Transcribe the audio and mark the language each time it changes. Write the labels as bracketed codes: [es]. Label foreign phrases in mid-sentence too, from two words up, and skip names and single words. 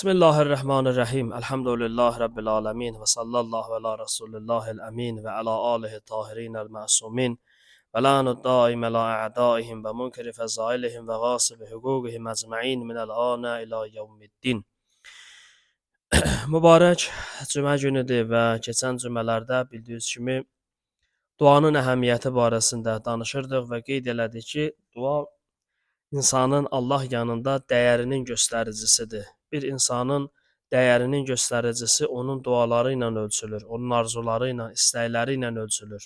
[ar] بسم الله الرحمن الرحيم. الحمد لله رب العالمين. وصلى الله على رسول الله الأمين وعلى آله الطاهرين المعصومين. واللعن الدائم على أعدائهم ومنكري فضائلهم وغاصبي حقوقهم أجمعين من الآن إلى يوم الدين. [az] Mübarək cümə günüdür və keçən cümələrdə bildiyiniz kimi duanın əhəmiyyəti barəsində danışırdıq və qeyd elədik ki, dua insanın Allah yanında dəyərinin göstəricisidir. Bir insanın dəyərinin göstəricisi onun duaları ilə ölçülür, onun arzuları ilə, istəkləri ilə ölçülür.